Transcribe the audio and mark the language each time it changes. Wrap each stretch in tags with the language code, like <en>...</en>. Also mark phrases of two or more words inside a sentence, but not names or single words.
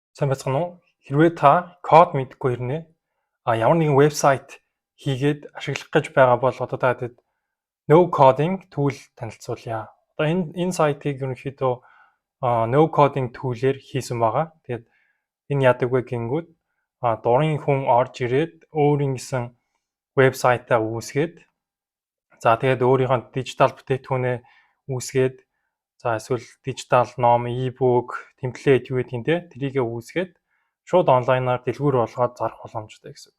<mn>Сайн байцгаана уу? Хэрвээ та код мэдэхгүй ирнэ ямар нэгэн вебсайт хийгээд ашиглах гэж байгаа бол одоо та хэд</mn> <en>no coding tool</en> <mn>танилцуулъя. Одоо энэ сайтыг ерөнхийдөө</mn> <en>no coding tool-</en> <mn>ээр хийсэн байгаа. Тэгээд энэ яадаг вэ гингүүд дурын хүн орж ирээд өөрийн гэсэн вебсайтаа үүсгээд тэгээд өөрийнхөө дижитал бүтээгдэхүүнээ үүсгээд эсвэл дижитал ном, e-book, темплейт юу гэдэг юм те тэрийгэ үүсгээд шууд онлайнаар дэлгүүр болгоод зарах боломжтой гэсэн үг.</mn>